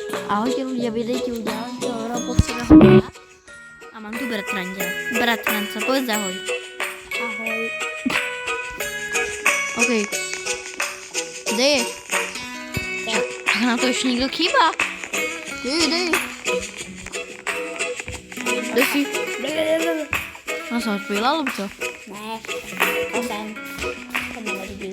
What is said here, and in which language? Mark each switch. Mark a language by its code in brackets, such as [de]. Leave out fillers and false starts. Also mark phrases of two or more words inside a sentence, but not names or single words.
[sk] Ahojte ľudia, videjte u ďalšieho robotského videa. A mám tu bratranca, povedz ahoj. Ahoj. OK. Kde je? [cs] Tak na to ještě někdo chýbá. Dej. Kde jsi? No jsem odpojila, alebo co? Ne, to jsem. To mě nevidíš.